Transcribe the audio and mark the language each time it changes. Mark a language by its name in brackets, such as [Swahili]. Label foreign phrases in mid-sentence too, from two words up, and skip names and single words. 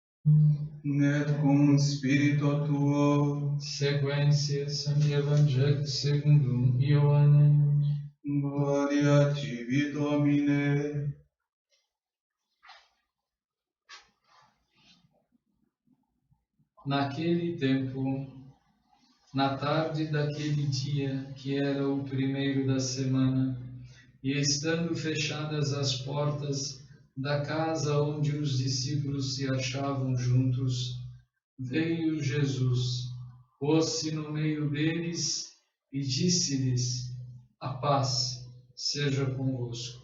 [Latin] et cum spiritu tuo, Sequentia Sancti Evangelii secundum Ioannem. gloria tibi, Domine. [Portuguese] Naquele tempo, na tarde daquele dia, que era o primeiro da semana, e estando fechadas as portas da casa onde os discípulos se achavam juntos, veio Jesus, pôs-se no meio deles e disse-lhes: a paz seja convosco.